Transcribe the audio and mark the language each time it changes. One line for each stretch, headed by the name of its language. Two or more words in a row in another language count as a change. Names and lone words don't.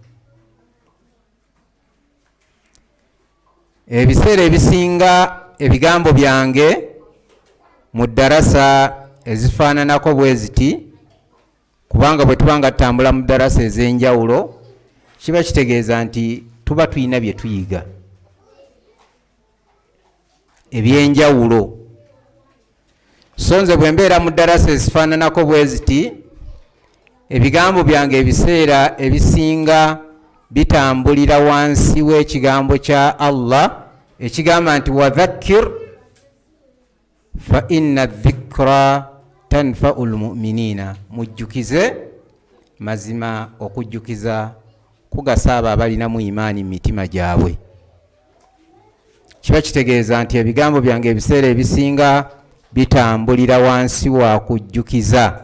Ganda: Ebiseera ebisinga ebigambo byange mu darasa ezifaananako bwe ziti, kubanga bwe tuba nga tutambula mu darasa ez'enjawulo kiba kitegeeza nti tuba tulina bye tuyiga eby'enjawulo. So nze bwe mbeera mu darasa ezifaananako bwe ziti, ebigambo byange ebiseera ebisinga bitambulira wansi w'ekigambo kya Allah ekigamba nti
Arabic: wadhakkir fa inna dhikra tanfa'u lmu'minina,
Ganda: mujjukize, mazima okujjukiza kugasa abo abalinamu imaani mu mitima gyabwe. Kiba kitegeeza nti ebigambo byange ebiseera ebisinga bitambulira wansi wa kujjukiza.